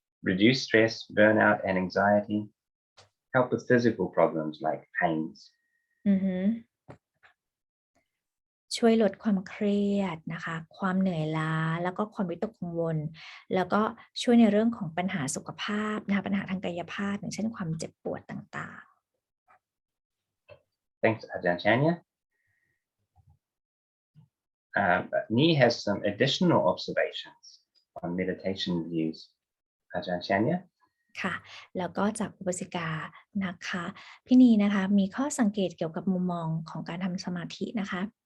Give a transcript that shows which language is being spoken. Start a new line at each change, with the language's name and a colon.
English: Reduce stress, burnout, and anxiety.Help with physical problems like pains.
Thai: ช่วยลดความเครียดนะคะความเหนื่อยล้าแล้วก็ความวิตกกังวลแล้วก็ช่วยในเรื่องของปัญหาสุขภาพนะคะปัญหาทางกายภาพอย่างเช่นความเจ็บปวดต่าง
English: ๆ Thanks, Aj.Andre. Ni has some additional observations on meditation views. Aj.Andre.
Thai: ค่ะแล้วก็จากอุบาสิกานะคะพี่นีนะคะมีข้อสังเกตเกี่ยวกับมุมมองของการทำสมาธินะคะ